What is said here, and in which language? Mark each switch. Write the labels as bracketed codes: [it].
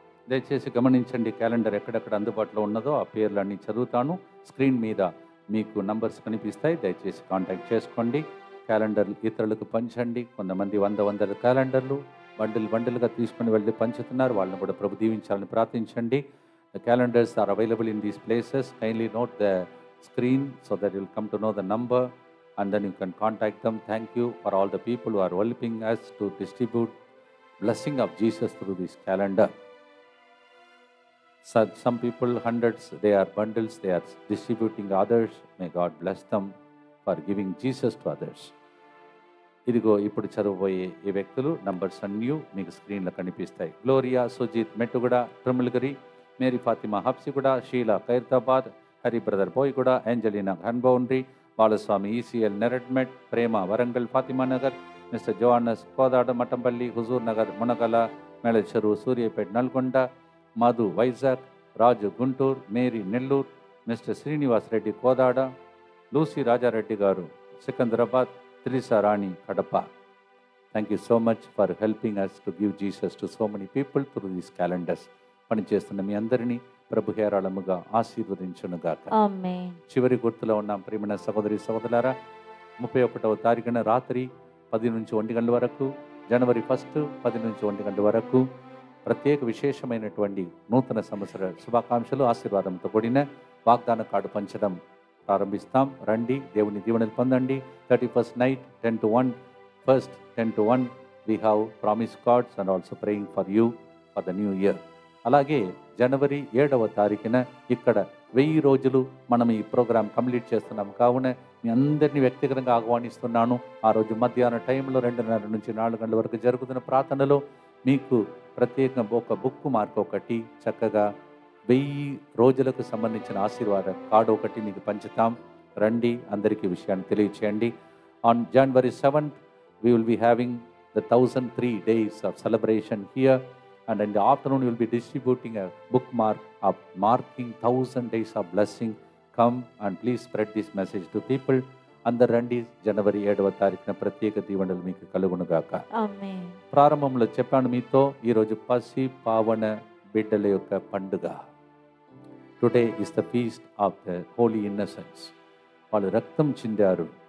[te] దయచేసి గమనించండి, క్యాలెండర్ ఎక్కడెక్కడ అందుబాటులో ఉన్నదో ఆ పేర్లన్నీ చదువుతాను. స్క్రీన్ మీద మీకు నంబర్స్ కనిపిస్తాయి, దయచేసి కాంటాక్ట్ చేసుకోండి. క్యాలెండర్ ఇతరులకు పంచండి. కొంతమంది వందల క్యాలెండర్లు బండిలుగా తీసుకుని వెళ్ళి పంచుతున్నారు. వాళ్ళని కూడా ప్రభు దీవించాలని ప్రార్థించండి. [en] The calendars are available in these places. Kindly note the screen so that you'll come to know the number and then you can contact them. Thank you for all the people who are helping us to distribute blessing of Jesus through this calendar. So some people, hundreds, they are bundles, they are distributing others. May God bless them for giving Jesus to others. [te] ఇదిగో ఇప్పుడు చదవబోయే ఈ వ్యక్తులు numbers అన్నీ మీకు స్క్రీన్లో కనిపిస్తాయి. Gloria Sujith Mettuguda ట్రిమిల్గిరి, Mary Fatima Habsiguda, Sheela Khairatabad, Hari brother Boiguda, Angelina హన్బౌండ్రీ, Balaswamy ECL Neredmet, ప్రేమ Warangal Fatima Nagar, mister జోహానస్ Kodad Mattampally, Huzur Nagar Munagala, మేళచెరువు Suryapet Nalgonda, Madhu Vizag, రాజు Guntur, Mary Nellore, mister Srinivas Reddy Kodad, Lucy Rajareddy గారు సికంద్రాబాద్, త్రిసా రాణి Kadapa. [en] Thank you so much for helping us to give Jesus to so many people through these calendars. [te] పనిచేస్తున్న మీ అందరినీ ప్రభు హేరాళముగా ఆశీర్వదించునుగాక. ఆమేన్. చివరి గుర్తులో ఉన్నాం ప్రియమైన సహోదరి సహోదరులారా. 31వ తారీఖున రాత్రి 10 నుంచి 1 గంటల వరకు, జనవరి 1 10 నుంచి 1 గంటల వరకు ప్రత్యేక విశేషమైనటువంటి నూతన సంవత్సర శుభాకాంక్షలు ఆశీర్వాదంతో కూడిన వాగ్దాన కార్డు పంచడం ప్రారంభిస్తాం. రండి, దేవుని దీవెనలు పొందండి. [en] 31st night 10 to 1, first 10 to 1 we have promise cards and also praying for you for the new year. [te] అలాగే జనవరి 7వ తారీఖున ఇక్కడ 1000 రోజులు మనం ఈ ప్రోగ్రాం కంప్లీట్ చేస్తున్నాం. కావున మీ అందరినీ వ్యక్తిగతంగా ఆహ్వానిస్తున్నాను. ఆ రోజు మధ్యాహ్నం టైంలో 2:30 నుంచి 4 గంటల వరకు జరుగుతున్న ప్రార్థనలో మీకు ప్రత్యేకంగా ఒక బుక్ మార్క్ ఒకటి, చక్కగా 1000 రోజులకు సంబంధించిన ఆశీర్వాద కార్డు ఒకటి మీకు పంచుతాం. రండి, అందరికీ విషయాన్ని తెలియచేయండి. [en] On January 7th we will be having the 1003 days of celebration here, and in the afternoon we will be distributing a bookmark of marking 1000 days of blessing. Come and please spread this message to people. [te] అందరు రండి. జనవరి 7వ తారీఖున ప్రత్యేక దీవెనలు మీకు కలుగునుగాక. ఆమేన్. ప్రారంభంలో చెప్పాను మీతో, ఈరోజు పసి పావన బిడ్డల యొక్క పండుగ. [en] Today is the feast of the holy innocents. [te] వాళ్ళు రక్తం చిందారు.